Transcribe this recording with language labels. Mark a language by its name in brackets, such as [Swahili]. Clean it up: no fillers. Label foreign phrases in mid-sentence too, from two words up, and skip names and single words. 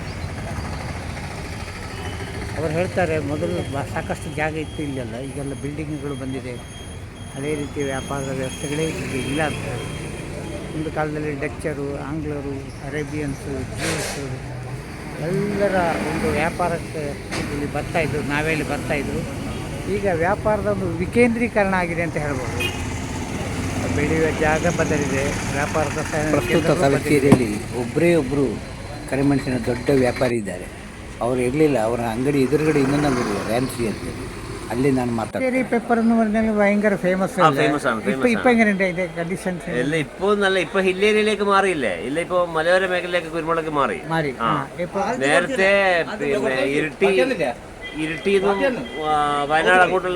[Kannada] ಅವರು ಹೇಳ್ತಾರೆ ಮೊದಲು ಸಾಕಷ್ಟು ಜಾಗ ಇತ್ತು ಇಲ್ಲೆಲ್ಲ ಈಗೆಲ್ಲ ಬಿಲ್ಡಿಂಗ್ಗಳು ಬಂದಿದೆ ಅದೇ ರೀತಿ ವ್ಯಾಪಾರದ ವ್ಯವಸ್ಥೆಗಳೇ ಈಗ ಇಲ್ಲ ಅಂತ ಹೇಳಿ ಒಂದು ಕಾಲದಲ್ಲಿ ಡಚ್ಚರು ಆಂಗ್ಲರು ಅರೇಬಿಯನ್ಸು ಜ್ಯೂಸು ಎಲ್ಲರ ಒಂದು ವ್ಯಾಪಾರಕ್ಕೆ ಇಲ್ಲಿ ಬರ್ತಾಯಿದ್ರು ನಾವೇಲಿ ಬರ್ತಾಯಿದ್ರು ಈಗ ವ್ಯಾಪಾರದ ಒಂದು ವಿಕೇಂದ್ರೀಕರಣ ಆಗಿದೆ ಅಂತ ಹೇಳ್ಬೋದು ಬೆಳೆಯುವ ಜಾಗ ಬದಲಿದೆ ವ್ಯಾಪಾರದ ಪ್ರಸ್ತುತ ತಲಚೇರಿಯಲ್ಲಿ ಒಬ್ಬರು ಕರಿಮೆಣಸಿನ ದೊಡ್ಡ ವ್ಯಾಪಾರಿ ಇದ್ದಾರೆ ಅವರು ಇರಲಿಲ್ಲ ಅವರ ಅಂಗಡಿ ಎದುರುಗಡೆ ಇನ್ನೊಂದು ಅಂಗಡಿ ರ್ಯಾನ್ಸಿ ಅಂತ ಅಲ್ಲಿ ನಾನು [Malayalam] മാർക്കറ്റ് പെപ്പർ എന്ന് പറഞ്ഞാൽ ഭയങ്കര ഫേമസ് ഇപ്പൊ എങ്ങനെയുണ്ട് അതിന്റെ കണ്ടീഷൻസ് ഇല്ല ഇപ്പൊ നല്ല ഇപ്പൊ ഹിൽ ഏരിയയിലേക്ക് മാറിയില്ലേ ഇല്ല ഇപ്പൊ മലയോര മേഖലയിലേക്ക് കുരുമുളക് മാറി നേരത്തെ പിന്നെ ഇരുട്ടിന്നും വയനാട് അങ്ങോട്ടുള്ള